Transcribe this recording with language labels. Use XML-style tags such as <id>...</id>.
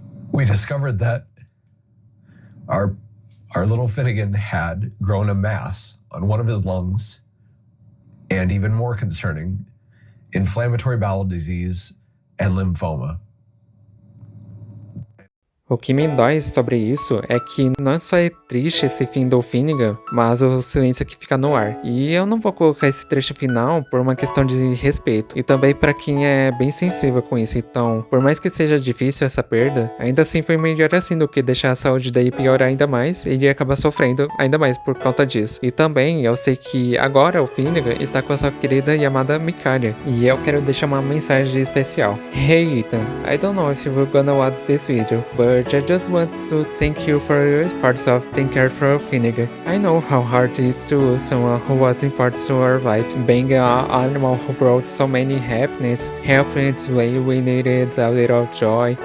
<en>We discovered that our little Finnegan had grown a mass on one of his lungs, and even more concerning, inflammatory bowel disease and lymphoma.</en> <pt>O que me dói sobre isso é que não só é triste esse fim do Finnegan, mas o silêncio que fica no ar. E eu não vou colocar esse trecho final por uma questão de respeito, e também para quem é bem sensível com isso. Então, por mais que seja difícil essa perda, ainda assim foi melhor assim do que deixar a saúde daí piorar ainda mais, e ele acabar sofrendo ainda mais por conta disso. E também eu sei que agora o Finnegan está com a sua querida e amada Micaiah, e eu quero deixar uma mensagem especial.</pt> <en>Hey Ethan, I don't know if you're gonna watch this video, but I just want to thank you for your efforts of taking care for Finnegan. I know how hard it is to lose someone who was important to our life, being an animal who brought so many happiness, helping when we needed a little joy.</en>